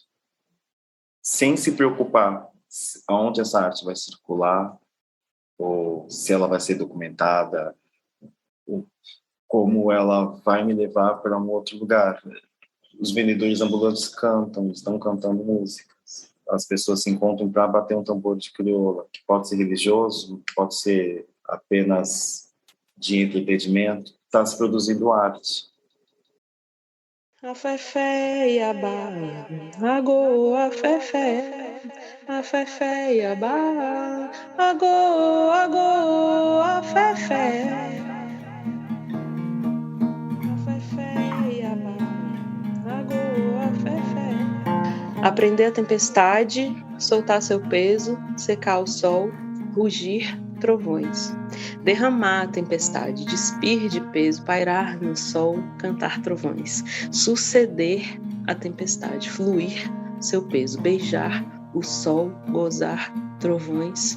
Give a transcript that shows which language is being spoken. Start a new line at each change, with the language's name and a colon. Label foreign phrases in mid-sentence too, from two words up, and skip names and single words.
Portuguese: Sem se preocupar aonde essa arte vai circular, ou se ela vai ser documentada, ou como ela vai me levar para um outro lugar. Os vendedores ambulantes estão cantando músicas. As pessoas se encontram para bater um tambor de crioula, que pode ser religioso, pode ser apenas de entretenimento. Está se produzindo arte. A fefé e a ba, agô, a fefé e a ba, agô, a fefé. A fefé e a ba, agô, a fefé. Aprender a tempestade, soltar seu peso, secar o sol, rugir trovões. Derramar a tempestade, despir de peso, pairar no sol, cantar trovões. Suceder a tempestade, fluir seu peso, beijar o sol, gozar trovões.